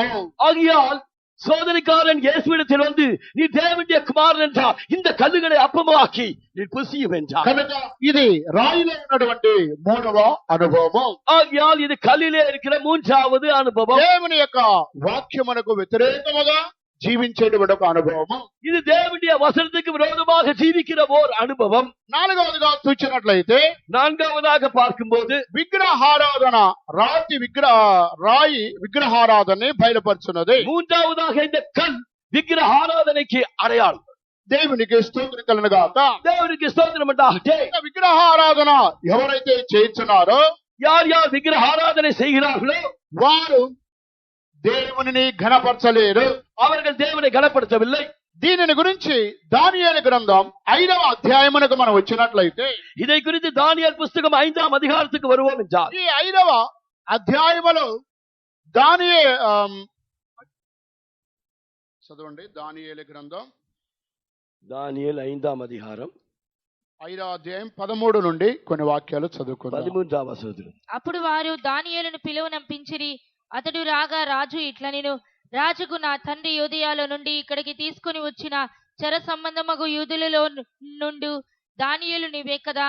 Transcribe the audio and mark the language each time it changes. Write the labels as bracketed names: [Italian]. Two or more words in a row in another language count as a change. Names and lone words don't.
[Tamil] ஆகையால் சோதனைக்காரன் இயேசுவிடத்தில் வந்து, நீ தேவனுடைய குமாரன் என்றால் இந்த கல்லுகளை அப்பமாக்கி நீ புசியும் என்றார். [Telugu] కనుక ఇది రాయిలో ఉన్నటువంటి మూడవ అనుభవం. [Tamil] ஆகையால் இது கல்லிலே இருக்கிற மூன்றாவது அனுபவம். [Telugu] దేవుని యొక్క వాక్యమునకు వ్యతిరేకముగా జీవించేటువంటి ఒక అనుభవము. [Tamil] இது தேவனுடைய வசனத்துக்கு விரோதமாக ஜீவிக்கிற ஓர் அனுபவம். [Telugu] నాలుగవదిగా చూచినట్లయితే [Tamil] நான்காவதாக பார்க்கும்போது [Telugu] విగ్రహారాధన, రాయి విగ్రహారాధనని బయలుపరుచున్నది. [Tamil] மூன்றாவதாக இந்த கல் விக்கிரக ஆராதனைக்கு அடையாளம். [Telugu] దేవునికి స్తోత్రం కలుగును గాక. [Tamil] தேவனுக்கு ஸ்தோத்திரம் உண்டாகட்ടെ. [Telugu] విగ్రహారాధన ఎవరైతే చేయించున్నారో, [Tamil] யார் யார் விக்கிரக ஆராதனை செய்கிறார்களோ [Telugu] వారు దేవునిని ఘనపరచలేరు, [Tamil] அவர்கள் தேவனை கனப்படுத்தவில்லை. [Telugu] దీనిని గురించి దానియేలు గ్రంథం 5వ అధ్యాయమునకు మనం వచ్చినట్లయితే, [Tamil] இதை குறித்து தானியேல் புஸ்தகம் 5ஆம் அதிகாரத்துக்கு வருவோம் என்றார். [Telugu] ఈ 5వ అధ్యాయములో చదవండి. దానియేలు గ్రంథం [Tamil] தானியேல் 5ஆம் அதிகாரம் [Telugu] 5వ అధ్యాయం 13 నుండి కొన్ని వాక్యాలు చదువుకుందాం. 13వ వచనం. అప్పుడు వారు దానియేలును పిలువనంపించిరి. అతడు రాగా రాజు ఇట్లా, నేను రాజుకు నా తండ్రి యూదయలో నుండి ఇక్కడికి తీసుకుని వచ్చిన చెర సంబంధమగు యూదులలో నుండు దానియేలు నీవే కదా.